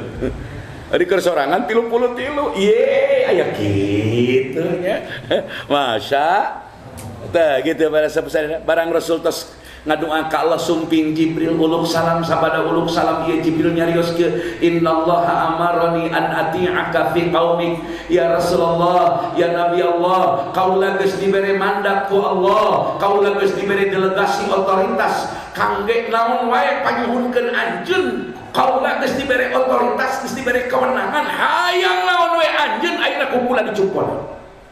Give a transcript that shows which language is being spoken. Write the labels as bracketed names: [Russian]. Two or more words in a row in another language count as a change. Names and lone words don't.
[Sundanese] Ari keur sorangan 33. Ye, aya kitu nya. Masya. Tah gitu para sahabat barang Rasul tos ngadoa ka Allah sumping Jibril uluk salam sabada uluk salam ieu Jibril nyarioskeun [Arabic] إن الله أمرني أن أطيعك في قومك يا رسول الله يا نبي الله [Sundanese] kaula geus dibere mandat ku Allah kaula geus dibere delegasi otoritas kangge naon wae panyuhunkeun anjeun kaula geus dibere otoritas geus dibere kewenangan hayang naon wae anjeun ayeuna kumpul di Cukpon